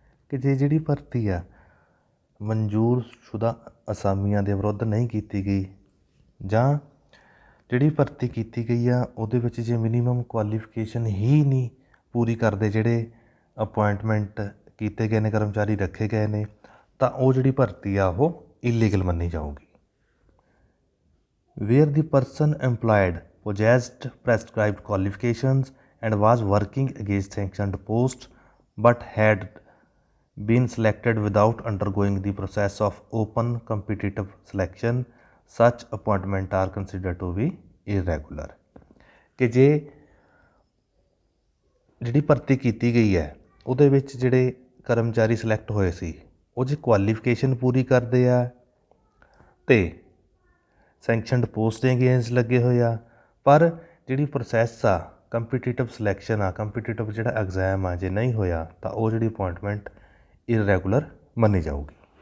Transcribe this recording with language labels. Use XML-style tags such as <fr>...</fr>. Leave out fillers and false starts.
<pa>ਕਿ ਜੇ ਜਿਹੜੀ ਭਰਤੀ ਆ ਮਨਜ਼ੂਰ ਸ਼ੁਦਾ ਅਸਾਮੀਆਂ ਦੇ ਵਿਰੁੱਧ ਨਹੀਂ ਕੀਤੀ ਗਈ ਜਾਂ ਜਿਹੜੀ ਭਰਤੀ ਕੀਤੀ ਗਈ ਆ ਉਹਦੇ ਵਿੱਚ ਜੇ ਮਿਨੀਮਮ ਕੁਆਲੀਫਿਕੇਸ਼ਨ ਹੀ ਨਹੀਂ ਪੂਰੀ ਕਰਦੇ ਜਿਹੜੇ ਅਪੁਆਇੰਟਮੈਂਟ ਕੀਤੇ ਗਏ ਨੇ, ਕਰਮਚਾਰੀ ਰੱਖੇ ਗਏ ਨੇ, ਤਾਂ ਉਹ ਜਿਹੜੀ ਭਰਤੀ ਆ ਉਹ ਇਲੀਗਲ ਮੰਨੀ ਜਾਊਗੀ।</pa> <en>Where the person employed possessed prescribed qualifications and was working against sanctioned post but had been selected without undergoing the process of open competitive selection, such appointment are considered to be irregular।</en> <pa>ਕਿ ਜੇ ਜਿਹੜੀ ਭਰਤੀ ਕੀਤੀ ਗਈ ਹੈ ਉਹਦੇ ਵਿੱਚ ਜਿਹੜੇ ਕਰਮਚਾਰੀ ਸਿਲੈਕਟ ਹੋਏ ਸੀ ਉਹ ਜੇ ਕੁਆਲੀਫਿਕੇਸ਼ਨ ਪੂਰੀ ਕਰਦੇ ਆ ਅਤੇ ਸੈਂਕਸ਼ਨਡ ਪੋਸਟ ਦੇ ਅਗੇਂਸਟ ਲੱਗੇ ਹੋਏ ਆ, ਪਰ ਜਿਹੜੀ ਪ੍ਰੋਸੈਸ ਆ ਕੰਪੀਟੀਟਿਵ ਸਿਲੈਕਸ਼ਨ ਆ, ਕੰਪੀਟੀਟਿਵ ਜਿਹੜਾ ਐਗਜ਼ਾਮ ਆ ਜੇ ਨਹੀਂ ਹੋਇਆ ਤਾਂ ਉਹ ਜਿਹੜੀ ਅਪੁਆਇੰਟਮੈਂਟ ਇਰੈਗੂਲਰ ਮੰਨੀ ਜਾਊਗੀ।</pa>